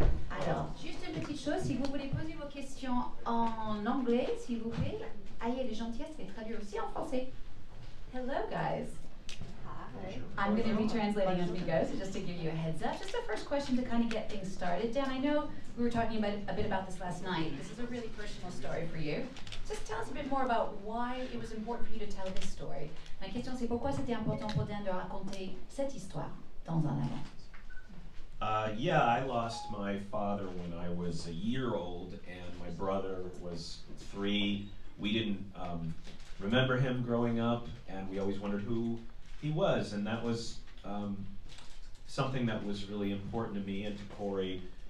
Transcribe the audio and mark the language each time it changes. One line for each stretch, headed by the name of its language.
French: Alors, juste une petite chose, si vous voulez poser vos questions en anglais, s'il vous plaît, ayez les gentillesses de les traduire aussi en français.
English: Hello, guys. Hi. I'm going to be translating as we go, so just to give you a heads up. Just the first question to kind of get things started. Dan, I know we were talking about a bit about this last night. This is a really personal story for you. Just tell us a bit more about why it was important for you to tell this story.
French: Ma question, c'est pourquoi c'était important pour Dan de raconter cette histoire dans un avant.
English: Yeah, I lost my father when I was a year old, and my brother was 3. We didn't remember him growing up, and we always wondered who he was, and that was something that was really important to me and to Corey.